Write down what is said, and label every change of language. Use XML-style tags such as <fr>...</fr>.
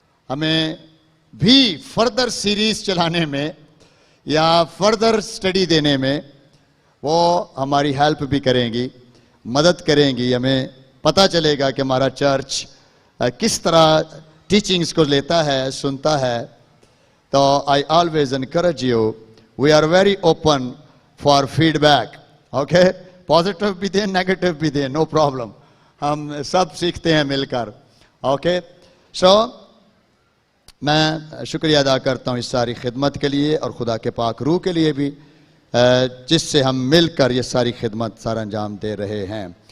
<ur>ہمیں بھی further series چلانے میں یا فردر سٹڈی دینے میں وہ ہماری ہیلپ بھی کریں گی، مدد کریں گی. ہمیں پتہ چلے گا کہ ہمارا چرچ کس طرح ٹیچنگز کو لیتا ہے، سنتا ہے.</ur> <en>تو I always encourage you, we are very open for feedback. Okay?</en> <ur>Positive بھی دیں، نیگیٹو بھی دیں، نو پرابلم. ہم سب سیکھتے ہیں مل کر. اوکے سو میں شکریہ ادا کرتا ہوں اس ساری خدمت کے لیے اور خدا کے پاک روح کے لیے بھی جس سے ہم مل کر یہ ساری خدمت سر انجام دے رہے ہیں.</ur>